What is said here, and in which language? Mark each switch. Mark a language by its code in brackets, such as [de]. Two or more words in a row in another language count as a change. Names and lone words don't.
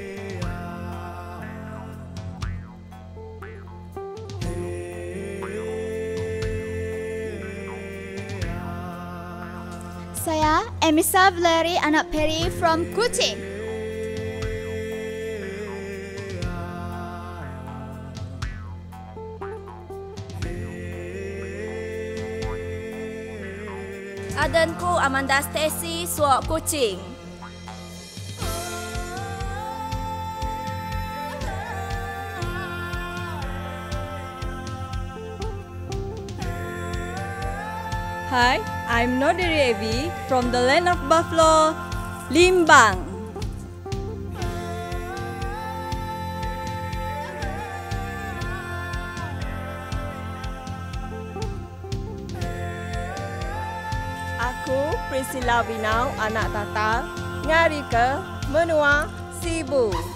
[ms] Saya Emisa Valery anak Peri from Kuching. [iba] Adanku Amanda Stacy Suak Kuching. [en] Hi, I'm Nodiri Evi from the land of Buffalo, Limbang. [iba] Aku Priscilla Winau, anak Tatal, ngari ke Menua Sibu.